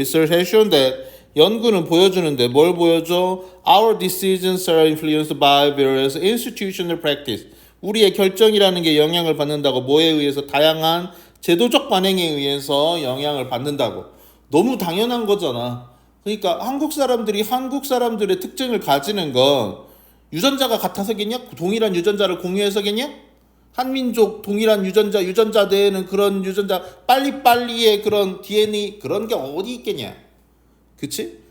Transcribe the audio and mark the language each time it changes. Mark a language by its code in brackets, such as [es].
[ko] 리서치 해주는데, 연구는 보여주는데 뭘 보여줘? [en] Our decisions are influenced by various institutional practice. [ko] 우리의 결정이라는 게 영향을 받는다고. 뭐에 의해서? 다양한 제도적 관행에 의해서 영향을 받는다고. 너무 당연한 거잖아. 그러니까 한국 사람들의 특징을 가지는 건 유전자가 같아서겠냐? 동일한 유전자를 공유해서겠냐? 한민족 동일한 유전자 내에는 그런 유전자 빨리빨리의 그런 DNA 그런 게 어디 있겠냐? 그치?